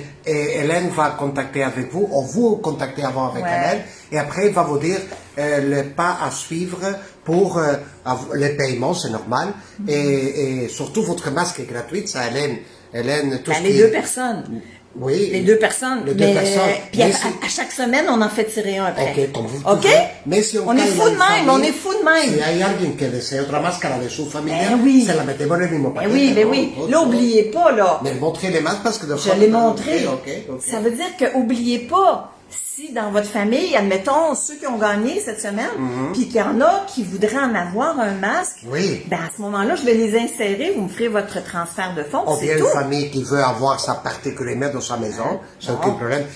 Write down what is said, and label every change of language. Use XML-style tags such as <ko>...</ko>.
<fr>Et Hélène va contacter avec vous, ou vous contactez avant avec Hélène, et après il va vous dire le pas à suivre pour les paiements, c'est normal, et surtout votre masque est gratuit, ça Hélène, tout ce qui... Les deux personnes. Oui. Les deux personnes. Les deux personnes. Puis à chaque semaine, on en fait tirer un après. Ok, comme vous. Ok? Mais si on est fou de même, on est fou de même.</fr> <es>Si hay alguien que desea otra máscara de su familia, se la metemos en el mismo paquete.</es> <fr>Oui. Là, oubliez pas, là. Mais montrez les masques parce que de Je l'ai montré. Okay. Ça veut dire que, oubliez pas, si dans votre famille, admettons, ceux qui ont gagné cette semaine, puis qu'il y en a qui voudraient en avoir un masque, ben à ce moment-là, je vais les insérer, vous me ferez votre transfert de fonds, ou c'est bien tout. une famille qui veut avoir ça particulièrement dans sa maison, c'est aucun problème.</fr>